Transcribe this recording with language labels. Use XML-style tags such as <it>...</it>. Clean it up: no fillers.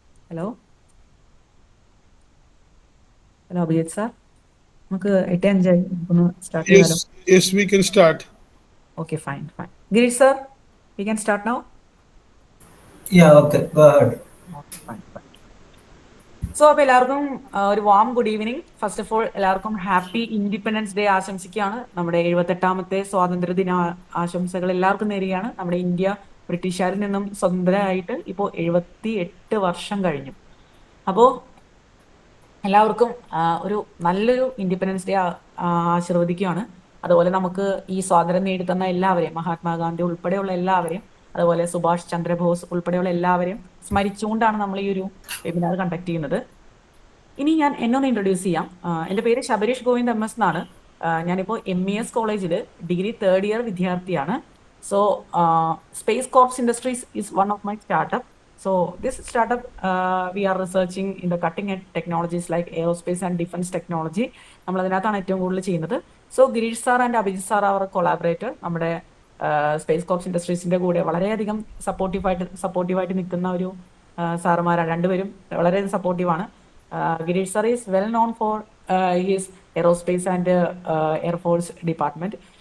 <ml>Hello Abhijith sir, നമുക്ക് 8:05 നമുക്കൊന്ന് start ചെയ്താലോ?</ml> <en>Yes, we can start. Okay, fine. Girish sir, we can start now? Yeah, okay, go ahead. Okay, fine.</en> <ml>So അപ്പോൾ എല്ലാവർക്കും ഒരു warm good evening. First of all എല്ലാവർക്കും happy independence day ആശംസിക്കുകയാണ്. നമ്മുടെ 78ാമത്തെ സ്വാതന്ത്ര്യദിന ആശംസകൾ എല്ലാവർക്കും നേരുകയാണ്. നമ്മുടെ ഇന്ത്യ ബ്രിട്ടീഷുകാരിൽ നിന്നും സ്വതന്ത്രമായിട്ട് ഇപ്പോൾ 78 വർഷം കഴിഞ്ഞു. അപ്പോൾ എല്ലാവർക്കും ഒരു നല്ലൊരു ഇൻഡിപെൻഡൻസ് ഡേ ആശീർവദിക്കുകയാണ്. അതുപോലെ നമുക്ക് ഈ സ്വാതന്ത്ര്യം നേടിത്തന്ന എല്ലാവരെയും, മഹാത്മാഗാന്ധി ഉൾപ്പെടെയുള്ള എല്ലാവരെയും, അതുപോലെ സുഭാഷ് ചന്ദ്രബോസ് ഉൾപ്പെടെയുള്ള എല്ലാവരെയും സ്മരിച്ചുകൊണ്ടാണ് നമ്മൾ ഈ ഒരു വെബിനാർ കണ്ടക്ട് ചെയ്യുന്നത്. ഇനി ഞാൻ എന്നൊന്ന് ഇൻട്രൊഡ്യൂസ് ചെയ്യാം. എൻ്റെ പേര് ശബരീഷ് ഗോവിന്ദ് MS എന്നാണ്. ഞാനിപ്പോൾ MES കോളേജിൽ ഡിഗ്രി തേർഡ് ഇയർ വിദ്യാർത്ഥിയാണ്.</ml> <en>So Space Corps Industries is one of my startup. So this startup, we are researching in the cutting edge technologies like aerospace and defense technology.</en> <ml>നമ്മൾ അതിനകത്താണ് ഏറ്റവും കൂടുതൽ ചെയ്യുന്നത്. So Girish sir and Abhijith sir our collaborator. നമ്മുടെ space corps ഇൻഡസ്ട്രീസിൻ്റെ കൂടെ വളരെയധികം സപ്പോർട്ടീവായിട്ട് നിൽക്കുന്ന ഒരു സാറുമാരാണ്. രണ്ടുപേരും വളരെയധികം സപ്പോർട്ടീവാണ്.</ml> <en>Girish sir is well known for his aerospace and air force department.</en>